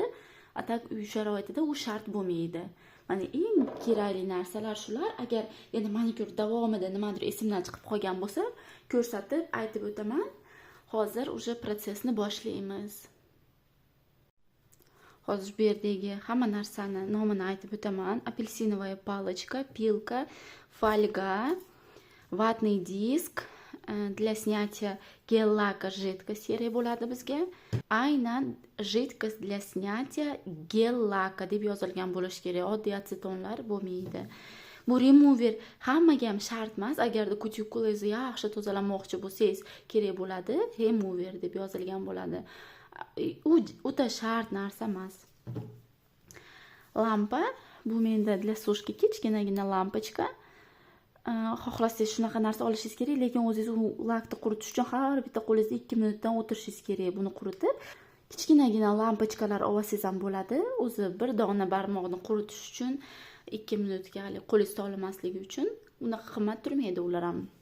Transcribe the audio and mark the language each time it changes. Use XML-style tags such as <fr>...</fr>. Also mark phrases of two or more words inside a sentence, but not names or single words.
<uz>Atak uy sharoitida u shart bo'lmaydi. Mana eng kerakli narsalar shular. Agar yana manikyur davomida nimadir esimdan chiqib qolgan bo'lsa, ko'rsatib aytib o'taman. Hozir o'sha protsessni boshlaymiz. Hozir bu yerdagi hamma narsani nomini aytib o'taman.</uz> <ru>Apelsinovая палочка, пилка, фольга, ватный диск, для снятия гель-лака жидкость</ru> <uz>kerak bo'ladi bizga. Aynan</uz> <ru>жидкость для снятия гель-лака</ru> <uz>deb yozilgan bo'lishi kerak. Oddiy asetonlar bo'lmaydi. Bu remover hammaga ham shart emas. Agarda kutikulangizni yaxshi tozalamoqchi bo'lsangiz, kerak bo'ladi. Remover deb yozilgan bo'ladi. U o'ta shart narsa emas. Lampa, bu menda</uz> <ru>для сушки</ru> <uz>kichkinagina lampochka. Xohlasangiz shunaqa narsa olishingiz kerak, lekin o'zingiz u lakni quritish uchun har bitta qo'lingizda 2 minutdan o'tirishingiz kerak buni quritib. Kichkinagina lampochkalar olsangiz ham bo'ladi. O'zi bir dona barmoqni quritish uchun 2 minutga hali qo'lingiz tolimasligi uchun unaqa qimmat turmaydi ular ham.</uz>